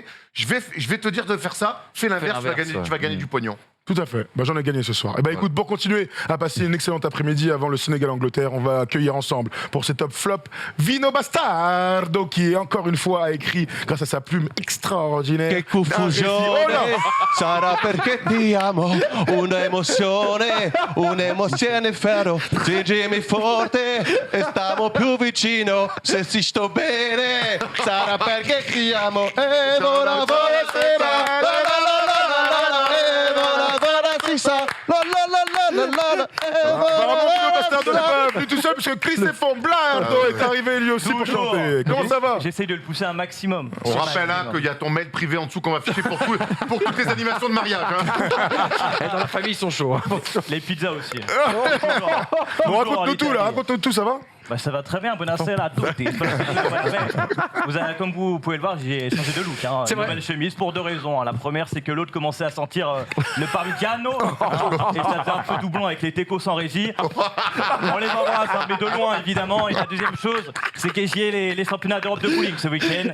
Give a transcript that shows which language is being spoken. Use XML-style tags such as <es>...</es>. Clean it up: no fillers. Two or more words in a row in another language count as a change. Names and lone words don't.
<fr>Je vais te dire de faire ça. Fais l'inverse, tu vas gagner du pognon. Tout à fait. J'en ai gagné ce soir. Et écoute, pour continuer à passer une excellente après-midi avant le Sénégal-Angleterre, on va accueillir ensemble pour ces top flop Vino Bastardo qui encore une fois a écrit grâce à sa plume extraordinaire.</fr> <it>Che confusione, sarà perché ti amo, un'emozione ferro, stringimi forte e stiamo più vicino, se si sto bene, sarà perché ti amo, e ora</it> <fr>Bastardo n'est pas venu tout seul parce que Cristéphane Blardo est arrivé lui aussi pour chanter. Comment ça va? J'essaye de le pousser un maximum. On rappelle qu'il y a ton mail privé en dessous qu'on va afficher pour toutes les animations de mariage. Et dans la famille, ils sont chauds. Les pizzas aussi. Bon, raconte-nous tout là, raconte-nous tout, ça va? Ça va très bien,</fr> <it>buonasera a tutti.</it> <fr>Comme vous pouvez le voir, j'ai changé de look. C'est Une vrai. nouvelle chemise pour 2 raisons. La première, c'est que l'autre commençait à sentir le parmigiano. Et ça fait un peu doublon avec les techos sans régie. On les embrasse, mais de loin évidemment. Et la deuxième chose, c'est que j'y ai les championnats d'Europe de bowling ce week-end.</fr>